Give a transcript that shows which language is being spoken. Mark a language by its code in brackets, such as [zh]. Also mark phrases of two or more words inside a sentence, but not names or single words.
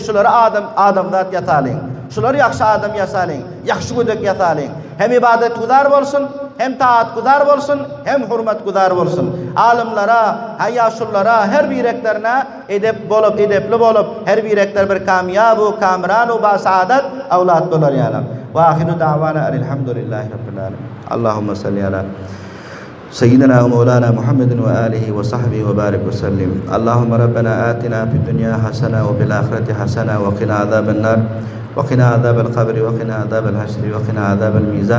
[tk] Şolary adamzat ýatalyň. Şolary ýakşy adam ýasalyň, ýakşy gödek ýasalyň. Hem ibadet gudar bolsun, hem taat gudar bolsun, hem hurmat gudar bolsun. Alimlara, haýaşullara, her bireklerine edepli bolup, her birekler bir kamyab, kamran we basaadat awlat bolar ýalam. [ar] وآخر دعوانا الحمد لله رب العالمين. اللهم صل على سيدنا ومولانا محمد وآله وصحبه وبارك وسلم. اللهم ربنا آتنا في الدنيا حسنة وفي الآخرة حسنة وقنا عذاب النار وقنا عذاب القبر وقنا عذاب الحشر وقنا عذاب الميزان.